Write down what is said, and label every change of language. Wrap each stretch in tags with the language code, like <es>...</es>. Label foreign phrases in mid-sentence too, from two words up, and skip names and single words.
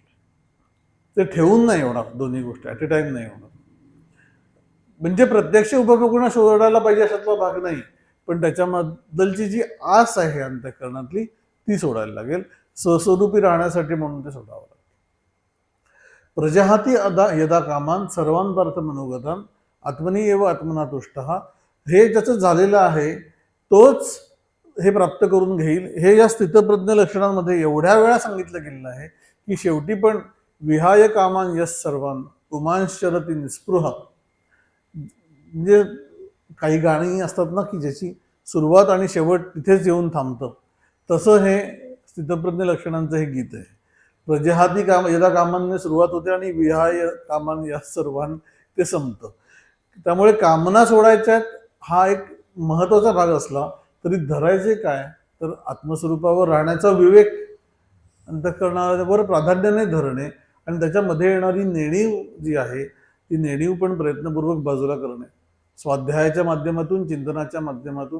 <mr>ते ठेवून नाही होणार, दोन्ही गोष्टी</mr> <en>at a time</en> <mr>नाही होणार. म्हणजे प्रत्यक्ष उपभोगणं सोडायला पाहिजे अशातला भाग नाही, पण त्याच्याबद्दलची जी आस आहे अंतःकरणातली ती सोडायला लागेल. स्वस्वरूपी राहण्यासाठी म्हणून ते सोडावं लागेल.</mr> <sa>प्रजहाती यदा कामान सर्वान पार्थ मनोगतान आत्मनी एव आत्मना तुष्टः.</sa> <mr>हे ज्याचं झालेलं आहे तोच हे प्राप्त करून घेईल. हे या स्थितप्रज्ञ लक्षणांमध्ये एवढ्या वेळा सांगितलं गेलेलं आहे की शेवटी पण</mr> <sa>विहाय कामान यस सर्वान पुमांश्चरती निस्पृह.</sa> <mr>म्हणजे काही गाणी असतात ना की ज्याची सुरुवात आणि शेवट तिथेच येऊन थांबतं, तसं हे स्थितप्रज्ञ लक्षणांचं हे गीत आहे.</mr> <sa>प्रजहाती काम यदा</sa> <mr>कामांनी सुरुवात होते आणि</mr> <sa>विहाय कामान या सर्वान</sa> <mr>ते संपतं. त्यामुळे कामना सोडायच्यात हा एक महत्वाचा भाग असला तरी धरायचे काय तर आत्मस्वरूपावर राहण्याचा विवेक, अंतःकरणावर प्राधान्याने धरणे आणि त्याच्यामध्ये येणारी नेणीव जी आहे ती नेणीव पण प्रयत्नपूर्वक बाजूला करणे, स्वाध्यायाच्या माध्यमातून, चिंतनाच्या माध्यमातून.</mr>